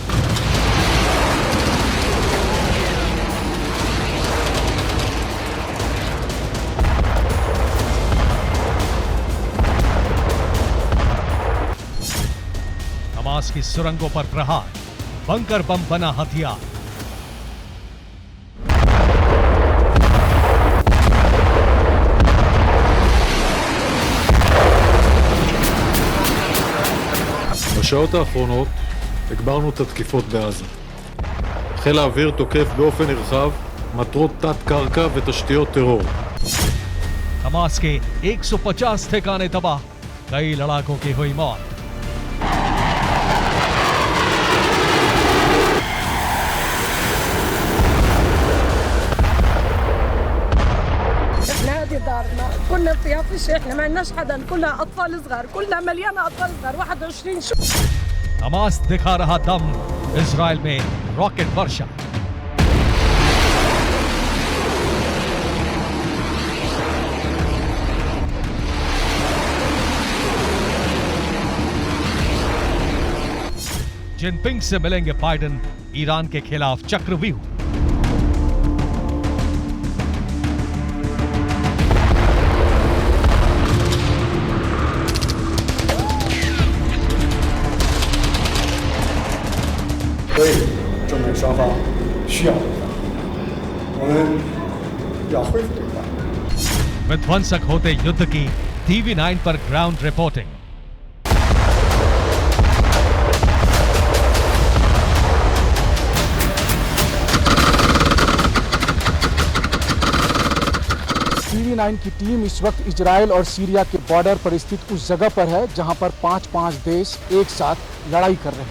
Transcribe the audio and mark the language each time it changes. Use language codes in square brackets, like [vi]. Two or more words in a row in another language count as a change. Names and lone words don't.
[hi] हमास की सुरंगों पर प्रहार, [en] bunker bomb [hi] बना हथियार। [he] בשעות האחרונות הגברנו את התקיפות בעזה. חיל האוויר תוקף באופן נרחב מטרות תת-קרקע ותשתיות טרור. [hi] हमास के 150 ठिकाने तबाह, कई लड़ाकों की हुई मौत। [ar] دارنا كنا فيها فيش، احنا ما عندناش حدا، كلها اطفال صغار، كلها مليانه اطفال صغار 21 شو। [hi] हमास दिखा रहा दम, इजराइल में रॉकेट वर्षा। जिनपिंग से मिलेंगे बाइडेन, ईरान के खिलाफ चक्रव्यूह। [zh] 所以中美双方需要对话，我们要恢复对话。 [hi] विध्वंसक होते युद्ध की TV9 पर [en] ground reporting. [hi] TV9 की टीम इस वक्त इजराइल और सीरिया के बॉर्डर पर स्थित उस जगह पर है जहां पर 5-5 देश एक साथ लड़ाई कर रहे हैं।